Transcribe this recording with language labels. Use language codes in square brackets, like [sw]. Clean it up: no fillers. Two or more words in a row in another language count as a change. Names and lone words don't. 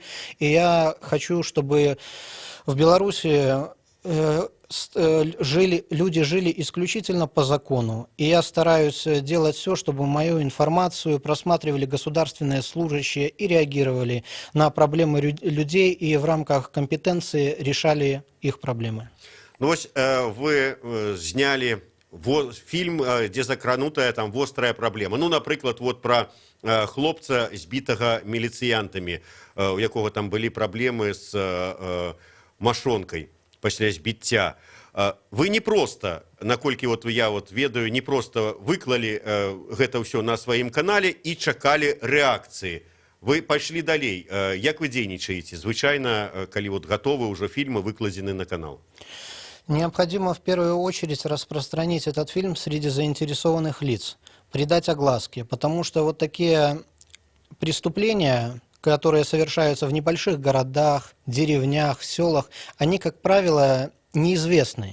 [ru] И я хочу, чтобы в Беларуси люди жили исключительно по закону. И я стараюсь делать все, чтобы мою информацию просматривали государственные служащие и реагировали на проблемы людей, и в рамках компетенции решали их проблемы. [be] Ну вось вы знялі фільм, дзе закранутая там вострая праблема. Ну, напрыклад, вот пра хлопца, збітага міліцыянтамі, у якога там былі праблемы з машонкай пасля збіцця. Вы не проста, наколькі я ведаю, не проста выклалі гэта ўсё на сваім канале і чакалі рэакцыі. Вы пайшлі далей. Як вы дзейнічаеце? Звычайна, калі гатовы ўжо фільмы выкладзены на канал. [ru] Необходимо в первую очередь распространить этот фильм среди заинтересованных лиц, придать огласке, потому что вот такие преступления, которые совершаются в небольших городах, деревнях, селах, они, как правило, неизвестны.